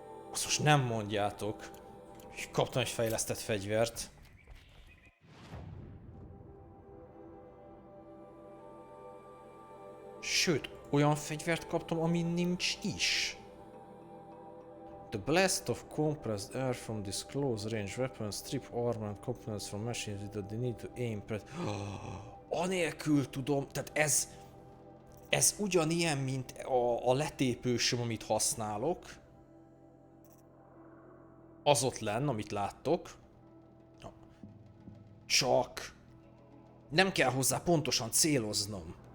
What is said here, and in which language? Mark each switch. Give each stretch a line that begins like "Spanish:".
Hungarian: Azt most nem mondjátok, hogy kaptam egy fejlesztett fegyvert. Sőt, olyan fegyvert kaptam, ami nincs is.
English: The blast of compressed air from this close range weapon strip armored components from machines without the need to aim.
Hungarian: Anélkül tudom, tehát ez ugyanilyen, mint a letépősöm, amit használok. Az ott lenn, amit láttok. Csak nem kell hozzá pontosan céloznom.